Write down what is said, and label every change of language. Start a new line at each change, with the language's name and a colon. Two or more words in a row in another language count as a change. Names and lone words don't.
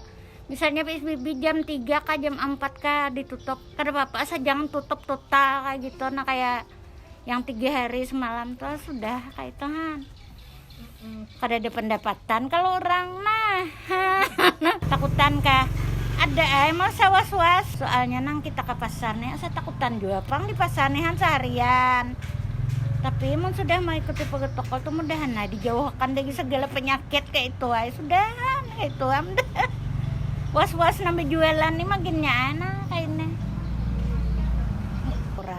Indonesian: Misalnya PSBB jam 3 kah jam 4 kah ditutup.
Banjar: Kada apa-apa asal jangan tutup total kayak gitu. Nah kayak yang 3 hari semalam tuh sudah kayak itu kan. Kada ada pendapatan kalau orang takutan kah ada emang was-was soalnya nang kita ke pasarnya saya takutan juga pang di pasarnya seharian tapi emang sudah mau ikuti toko tuh mudahan dijauhkan dari segala penyakit kayak itu sudah kayak itu was-was nambah jualan nih makinnya kayaknya kurang.